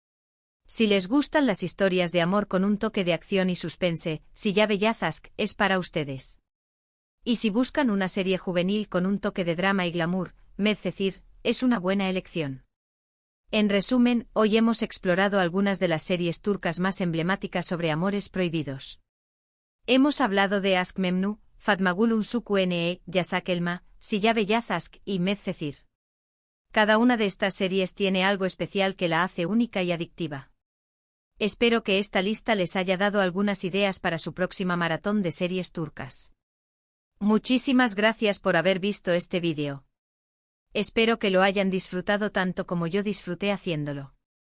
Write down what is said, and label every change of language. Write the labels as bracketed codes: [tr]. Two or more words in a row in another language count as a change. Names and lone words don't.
[es] Si les gustan las historias de amor con un toque de acción y suspense, Siyabe Yazask es para ustedes. Y si buscan una serie juvenil con un toque de drama y glamour, Medcezir es una buena elección. En resumen, hoy hemos explorado algunas de las series turcas más emblemáticas sobre amores prohibidos. Hemos hablado de Aşk Memnu, Fatmagul Unsuku Ne, Yasak Elma, Siyabe Yazask y Medcezir. Cada una de estas series tiene algo especial que la hace única y adictiva. Espero que esta lista les haya dado algunas ideas para su próxima maratón de series turcas. Muchísimas gracias por haber visto este vídeo. Espero que lo hayan disfrutado tanto como yo disfruté haciéndolo.